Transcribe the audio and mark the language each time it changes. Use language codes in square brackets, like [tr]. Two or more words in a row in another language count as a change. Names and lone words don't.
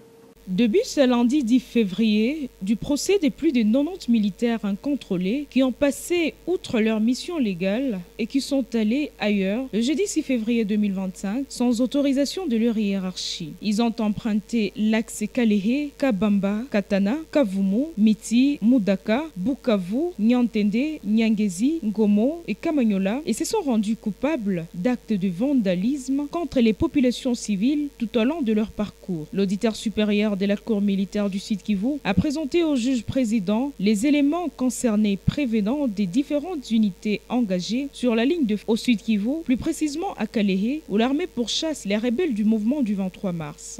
[fr] Début ce lundi 10 février du procès des plus de 90 militaires incontrôlés qui ont passé outre leur mission légale et qui sont allés ailleurs le jeudi 6 février 2025 sans autorisation de leur hiérarchie. Ils ont emprunté l'axe Kalehe, Kabamba, Katana, Kavumu, Miti, Mudaka, Bukavu, Nyantende, Nyangezi, Ngomo et Kamanyola et se sont rendus coupables d'actes de vandalisme contre les populations civiles tout au long de leur parcours. L'auditeur supérieur de la Cour militaire du Sud Kivu a présenté au juge président les éléments concernés prévenant des différentes unités engagées sur la ligne au Sud Kivu, plus précisément à Kalehe, où l'armée pourchasse les rebelles du mouvement du 23 mars.